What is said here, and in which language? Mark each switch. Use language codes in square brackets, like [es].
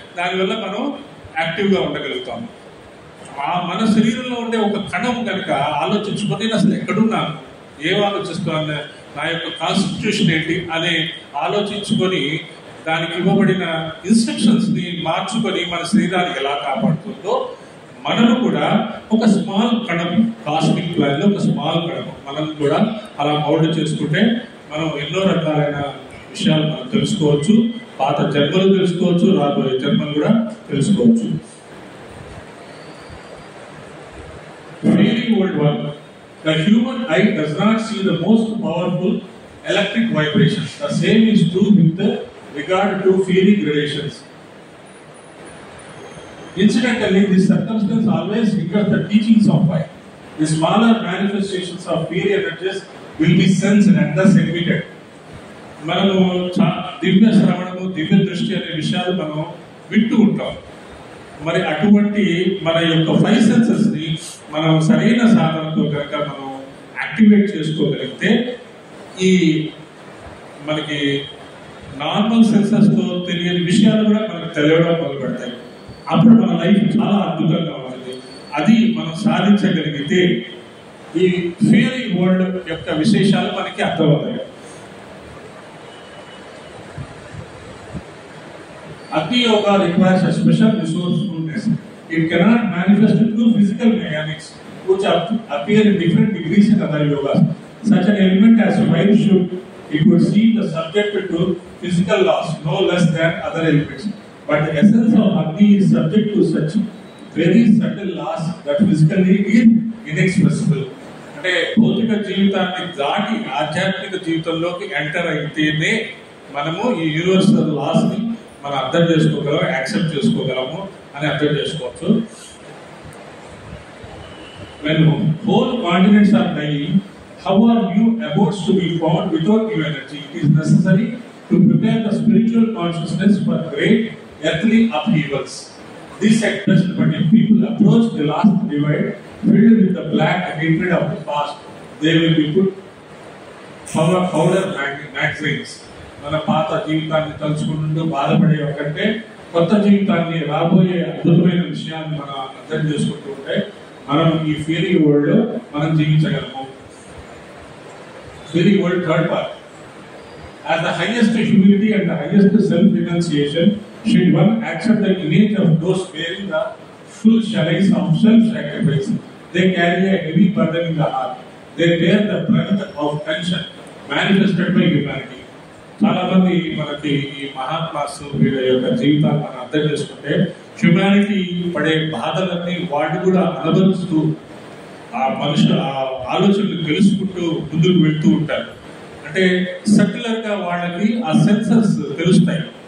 [te] దానివల్ల మనం యాక్టివ్గా ఉండగలుగుతాము. మన శరీరంలో ఉండే ఒక కణం కనుక ఆలోచించుకొని నేను అసలు ఎక్కడున్నాను, ఏం ఆలోచిస్తున్నాను, నా యొక్క కాన్స్టిట్యూషన్ ఏంటి అనే ఆలోచించుకొని దానికి ఇవ్వబడిన ఇన్స్ట్రక్షన్స్ ని మార్చుకొని మన శరీరాన్ని ఎలా కాపాడుతుందో మనము కూడా ఒక స్మాల్ కణం, కాస్మిక్ ప్లాన్ లో ఒక స్మాల్ కణం మనం కూడా అలా మౌల్డ్ చేసుకుంటే మనం ఎన్నో రకాలైన విషయాలు మనం తెలుసుకోవచ్చు. పాత జన్మలు తెలుసుకోవచ్చు, రాబోయే జన్మలు కూడా తెలుసుకోవచ్చు. [en] Very old one. The human eye does not see the most powerful electric vibrations. The same is true with regard to feeling gradations. Incidentally, this circumstance always hinders the teachings of fire. The smaller manifestations of fiery energies will be sensed and thus emitted. [te] మనము దివ్య శ్రవణము, దివ్య దృష్టి అనే విషయాలు మనం వింటూ ఉంటాం. మరి అటువంటి మన యొక్క 5 సెన్సెస్ ని మనం సరైన సాధనతో కనుక మనం యాక్టివేట్ చేసుకోగలిగితే ఈ మనకి నార్మల్ సెన్సెస్ తో తెలియని విషయాలు కూడా మనకు తెలియడం మొదలు పెడతాయి. అప్పుడు మన లైఫ్ చాలా అద్భుతంగా ఉంటుంది. అది మనం సాధించగలిగితే ఈ ఫియరీ వరల్డ్ యొక్క విశేషాలు మనకి అర్థమవుతాయి. [en] Agni Yoga requires a special resourcefulness. It cannot manifest through physical mechanics, which appear in different degrees in other yogas. Such an element as fire should, it would seem the subject to physical laws, no less than other elements. But the essence of Agni is subject to such very subtle laws that physically is inexpressible. [te] అంటే భౌతిక జీవితాన్ని దాటి ఆధ్యాత్మిక జీవితంలోకి enter అయితేనే మనము ఈ universal laws ని మనం అర్థం చేసుకోగలం, యాక్సెప్ట్ చేసుకోగలము అని అర్థం చేసుకోవచ్చు. [en] When whole continents are dying, how are new abodes to be found without new energy? It is necessary to prepare the spiritual consciousness for great earthly upheavals. This at best, but if people approach the last divide filled with the black hatred of the past, they will be put powder magazines. [te] మన పాత జీవితాన్ని తలుచుకుంటూ బాధపడే కంటే కొత్త జీవితాన్ని, రాబోయే అద్భుతమైన విషయాన్ని మనం అర్థం చేసుకుంటూ ఉంటే మనం ఈ ఫియరీ వరల్డ్ లో మనం జీవించగలము. [en] Fiery world third part. As the highest humility and the highest self-renunciation, should one accept the image of those bearing the full shadows of self-sacrifice. They carry a heavy burden in the heart. They bear the brunt of tension manifested by humanity. [te] చాలా మంది మనకి ఈ మహాత్మాస్ వీళ్ళ యొక్క జీవితాన్ని మనం అర్థం చేసుకుంటే హ్యూమానిటీ పడే బాధలన్నీ వాళ్ళు కూడా అనుభవిస్తూ ఆ మనుషుల ఆలోచనలు తెలుసుకుంటూ ముందుకు వెళ్తూ ఉంటారు. అంటే సెక్యులర్ గా వాళ్ళకి ఆ సెన్సెస్ తెలుస్తాయి.